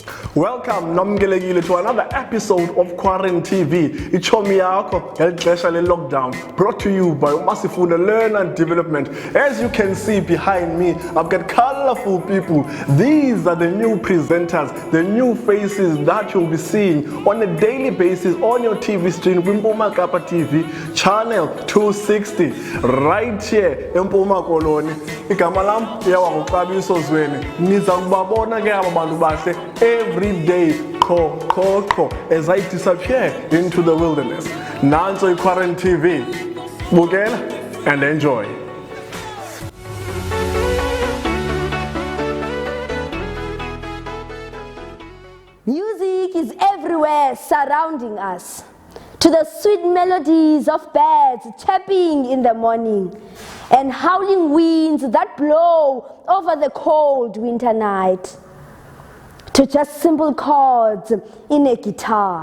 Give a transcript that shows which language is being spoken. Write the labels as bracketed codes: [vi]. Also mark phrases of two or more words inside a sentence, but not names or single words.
[en] Welcome nomgelekile to another episode of quaranTV. [xh] Ichomi yakho ngelixesha le-lockdown, [en] brought to you by Umasifuna Learn and Development. As you can see behind me, I've got colorful people. These are the new presenters, the new faces that you'll be seeing on a daily basis on your TV screen. Mpuma Kapa TV, channel 260, right here in Mpuma Koloni. [xh] Igama lam yawanguxabiso Zweni. Niza kubabona ke aba bantu bahle [en] every day, as I disappear into the wilderness. [xh] Nanso quaranTV. Bukela [en] and enjoy. Music is everywhere surrounding us, to the sweet melodies of birds chirping in the morning and howling winds that blow over the cold winter night, to just simple chords in a guitar.